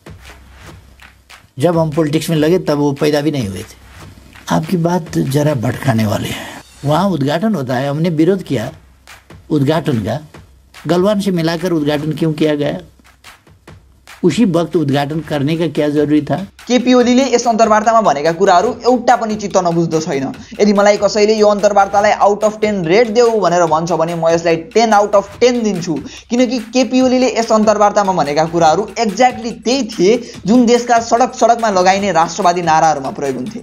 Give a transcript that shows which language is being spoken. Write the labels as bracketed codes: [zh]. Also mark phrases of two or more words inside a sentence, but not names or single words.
[hi] जब हम पॉलिटिक्स में लगे तब वो पैदा भी नहीं हुए थे। आपकी बात जरा भटकाने वाले हैं। वहाँ उद्घाटन होता है, हमने विरोध किया उद्घाटन का। गलवान से मिलाकर उद्घाटन क्यों किया गया? उसी वक्त उद्घाटन करने का क्या जरूरी था? [ne] केपी ओलीले यस अन्तर्वार्तामा भनेका कुराहरू एउटा पनि चित्त नबुझ्दो छैन। यदि मलाई कसैले यो अन्तर्वार्तालाई [en] out of 10 [ne] रेट देऊ भनेर भन्छ भने म यसलाई [en] 10 out of 10 [ne] दिन्छु, किनकि केपी ओलीले यस अन्तर्वार्तामा भनेका कुराहरू एक्ज्याक्टली त्यही थिए जुन देशका सडकमा लगाइने राष्ट्रवादी नाराहरूमा प्रयोग हुन्थे।